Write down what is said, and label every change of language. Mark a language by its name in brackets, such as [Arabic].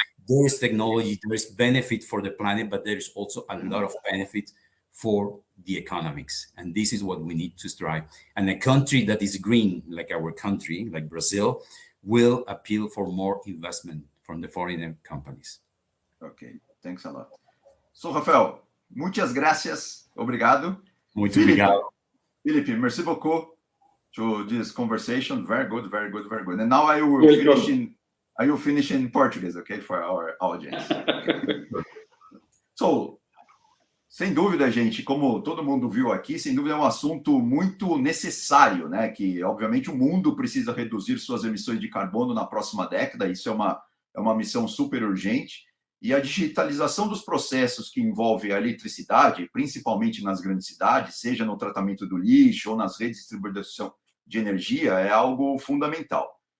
[English] There is technology, there is benefit for the planet, but there is also a lot of benefit for the economics. And this is what we need to strive. And a country that is green, like our country, like Brazil, will appeal for more investment from the foreign companies. Okay, thanks a lot. So, Rafael, [Spanish] muitas gracias. [Portuguese] Obrigado. Muito obrigado. [English] Philippe, [French] merci beaucoup [English] to this conversation. Very good, very good, very good. And now I will finish in Portuguese, okay, for our audience. [Portuguese] So, sem dúvida, gente, como todo mundo viu aqui, sem dúvida é um assunto muito necessário, né? Que, obviamente, o mundo precisa reduzir suas emissões de carbono na próxima década. Isso é uma missão super urgente. E a digitalização dos processos que envolve a eletricidade, principalmente nas grandes cidades, seja no tratamento do lixo ou nas redes de distribuição de energia, é algo fundamental.